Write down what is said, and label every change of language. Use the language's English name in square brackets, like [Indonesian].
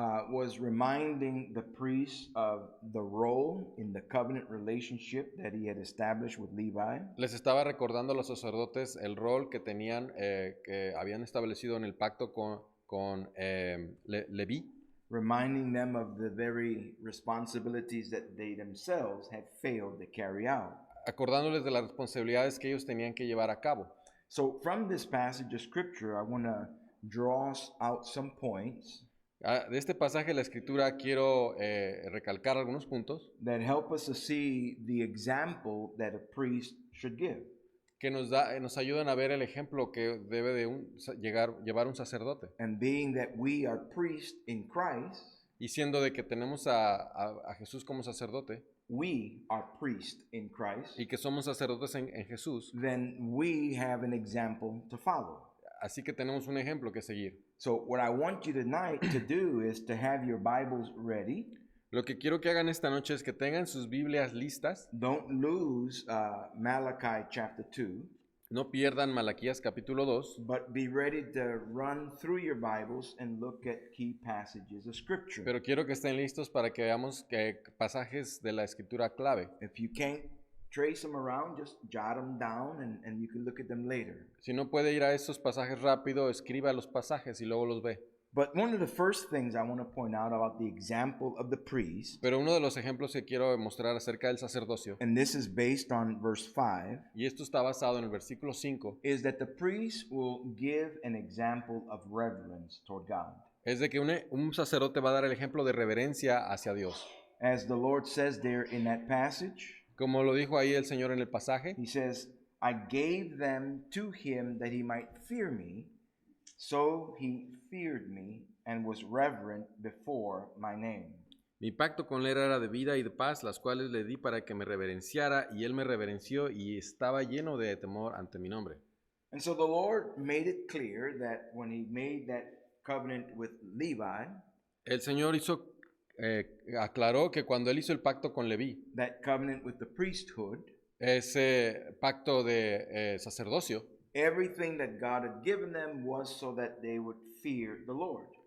[English] was reminding the priests of the role in the covenant relationship that he had established with Levi. [Spanish] les estaba recordando a los sacerdotes el rol que tenían, que habían establecido en el pacto con Leví, [English] Reminding them of the very responsibilities that they themselves had failed to carry out. [Spanish] acordándoles de las responsabilidades que ellos tenían que llevar a cabo. [English] So, from this passage of scripture, I want to draw out some points [Spanish] De este pasaje de la Escritura quiero recalcar algunos puntos [English] that help us to see the example that a priest should give. [Spanish] que nos ayudan a ver el ejemplo que debe de llevar un sacerdote. [English] And being that we are priests in Christ, [Spanish] Y siendo de que tenemos a Jesús como sacerdote [English] we are priests in Christ, [Spanish] y que somos sacerdotes en Jesús, [English] then we have an example to follow. [Spanish] así que tenemos un ejemplo que seguir. [English] So what I want you tonight to do is to have your Bibles ready. [Spanish] Lo que quiero que hagan esta noche es que tengan sus Biblias listas, [English] Don't lose Malachi chapter 2, [Spanish] no pierdan Malaquías capítulo 2, [English] but be ready to run through your Bibles and look at key passages of Scripture. [Spanish] pero quiero que estén listos para que veamos pasajes de la Escritura clave. [English] If you can't trace them around, just jot them down and you can look at them later. [Spanish] Si no puede ir a esos pasajes rápido, escriba los pasajes y luego los ve. [English] But one of the first things I want to point out about the example of the priest, [Spanish] Pero uno de los ejemplos que quiero mostrar acerca del sacerdocio, [English] and this is based on verse 5, [Spanish] y esto está basado en el versículo 5, [English] is that the priest will give an example of reverence toward God. [Spanish] es de que un sacerdote va a dar el ejemplo de reverencia hacia Dios. [English] As the Lord says there in that passage, [Spanish] Como lo dijo ahí el Señor en el pasaje, [English] he says, I gave them to him that he might fear me, so he feared me and was reverent before my name. [Spanish] mi pacto con él era de vida y de paz, las cuales le di para que me reverenciara, y él me reverenció y estaba lleno de temor ante mi nombre. [English] And so the Lord made it clear that when he made that covenant with Levi, [Spanish] El Señor aclaró que cuando él hizo el pacto con Leví, [English] that covenant with the priesthood, [Spanish] ese pacto de sacerdocio, [English] everything that God had given them was so that they would fear the Lord.